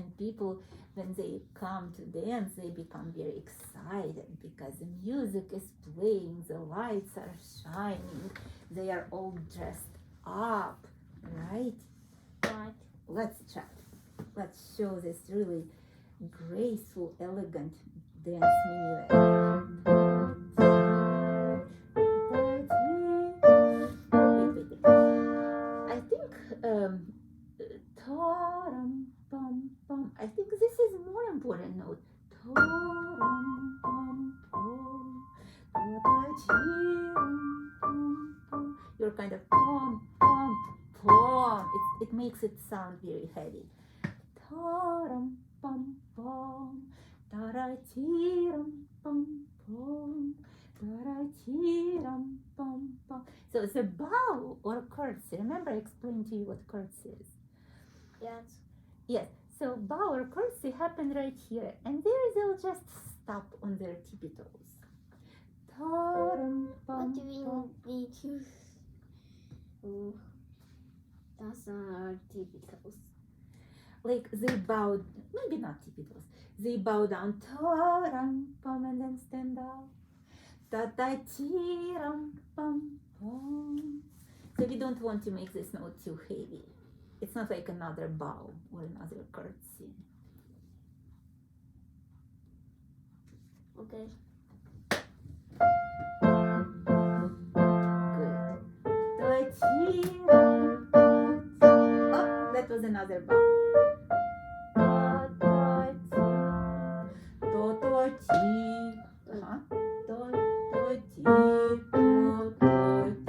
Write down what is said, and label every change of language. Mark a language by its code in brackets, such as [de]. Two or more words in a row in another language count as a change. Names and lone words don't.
[en] And people, when they come to dance, they become very excited because the music is playing, the lights are shining, they are all dressed up, right? Right. Let's try. Let's show this really graceful, elegant dance minuet. Wait. I think ta-ram, pum, pum. I think this is a more important note. Ta-ram, pum, pum, ta-da-chi-ram, pum, pum. You're kind of pum, pum, pum. It makes it sound very heavy. Ta-ram, pum, pum, ta-da-chi-ram, pum, pum, ta-da-chi-ram, pum, pum. So it's a bow or curtsy. Remember I explained to you what curtsy is. Yes. Yes, so bow or curtsy happen right here, and there they'll just stop on their tippy toes. Ta-ram, What pum, do we pum. need to? Oh, that's not our typicals. Like they bow, maybe not tippy toes. They bow down, ta-ram, pum, and then stand up. Ta-ta-ti-ram, pum, pum. So we don't want to make this note too heavy. It's not like another bow or another curtsy. Okay. Good. Ta-ti-ram, ta-ti. Oh, that was another bow. Ta-ta-ti, ta-ta-ti. Uh-huh. Ta-ta-ti, ta-ta.